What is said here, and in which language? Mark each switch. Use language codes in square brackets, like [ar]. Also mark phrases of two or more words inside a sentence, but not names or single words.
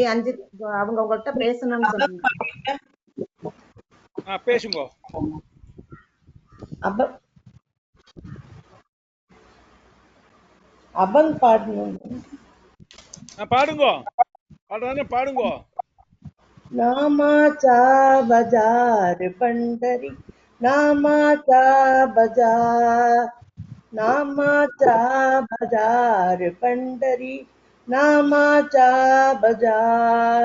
[ta] அவங்க உங்கள்கிட்ட பேசணும்னு சொன்னாங்க. பேசுங்கோ. அபங் பாடணும். பாடுங்கோ. பாடுறானே பாடுங்கோ. [mr] नामाचा बाजार पंढरी, नामाचा बाजार, नामाचा बाजार पंढरी, नामाचा बाजार.